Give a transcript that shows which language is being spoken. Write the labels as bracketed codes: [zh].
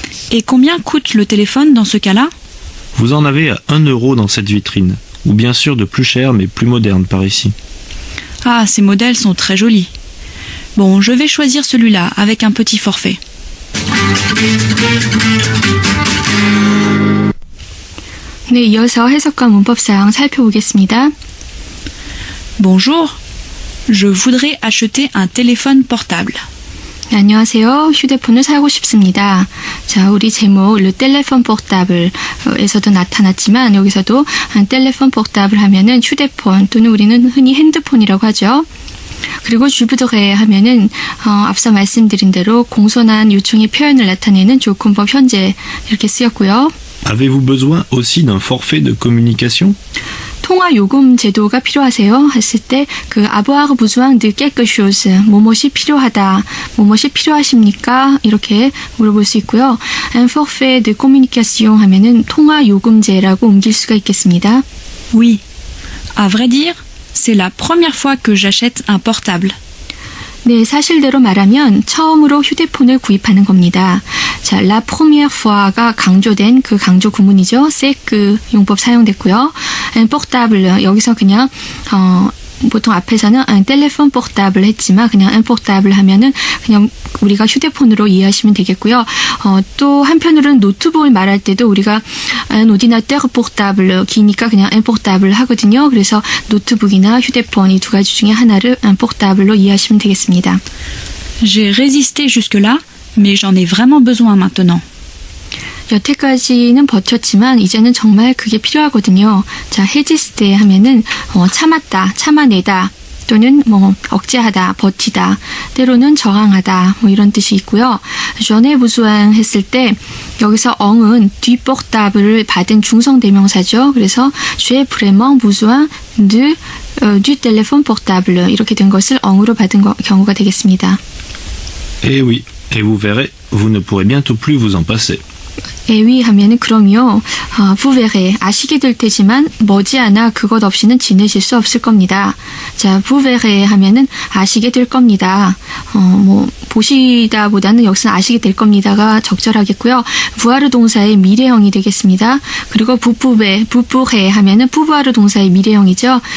[fr] Et combien coûte le téléphone dans ce cas-là? Vous en avez à 1 € dans cette vitrine, ou bien sûr de plus cher mais plus moderne par ici. Ah, ces modèles sont très jolis. Bon, je vais choisir celui-là avec un petit forfait. [ko] 네, 이어서 해석과 문법 사항 살펴보겠습니다. [fr] Bonjour, je voudrais acheter un téléphone portable. [ko] 네, 안녕하세요. 휴대폰을 사고 싶습니다. 자, 우리 제목 [fr] Le téléphone portable [ko] 에서도 나타났지만 여기서도 téléphone portable 하면은 휴대폰 또는 우리는 흔히 핸드폰이라고 하죠. 그리고 [fr] je voudrais [ko] 하면은 앞서 말씀드린 대로 공손한 요청의 표현을 나타내는 조건법 현재 이렇게 쓰였고요. [fr] Avez-vous besoin aussi d'un forfait de communication? [ko] 통화 요금 제도가 필요하세요? 했을 때 그 [fr] avoir besoin de quelque chose, [ko] 뭐뭇이 필요하다, 뭐뭇이 필요하십니까? 이렇게 물어볼 수 있고요. [fr] un forfait de communication [ko] 하면은 통화 요금제라고 옮길 수가 있겠습니다. [fr] Oui. À vrai dire, c'est la première fois que j'achète un portable. [ko] 네, 사실대로 말하면 처음으로 휴대폰을 구입하는 겁니다. 자, [fr] la première fois [ko] 가 강조된 그 강조 구문이죠. c'est que 용법 사용됐고요. un portable 여기서 그냥 보통 앞에서는 [fr] un téléphone portable [ko] 했지만 그냥 un portable 하면은 그냥 우리가 휴대폰으로 이해하시면 되겠고요. 또 한편으로는 노트북을 말할 때도 우리가 [fr] un ordinateur portable [ko] 기니까 그냥 un portable 하거든요. 그래서 노트북이나 휴대폰 이 두 가지 중에 하나를 un portable로 이해하시면 되겠습니다. [fr] J'ai résisté jusque-là, mais j'en ai vraiment besoin maintenant. [ko] 여태까지는 버텼지만 이제는 정말 그게 필요하거든요. 자, 헤지스테 하면은 참았다, 참아내다 또는 뭐 억제하다, 버티다, 때로는 저항하다 뭐 이런 뜻이 있고요. [fr] j'en ai besoin [ko] 했을 때 여기서 엉은 [fr] du portable [ko] 를 받은 중성 대명사죠. 그래서 [fr] j'ai vraiment besoin du téléphone portable [ko] 이렇게 된 것을 엉으로 받은 경우가 되겠습니다. [fr] Et oui, et vous verrez, vous ne pourrez bientôt plus vous en passer. [ko] 에위 하면은 그럼요. [fr] vous verrez [ko] 아시게 될 테지만 머지않아 그것 없이는 지내실 수 없을 겁니다. 자, [fr] vous verrez [ko] 하면은 아시게 될 겁니다. 뭐 보시다보다는 여기서는 아시게 될 겁니다가 적절하겠고요. 부아르 동사의 미래형이 되겠습니다. 그리고 [fr] vous pourrez [ko] 하면은 부부아르 동사의 미래형이죠.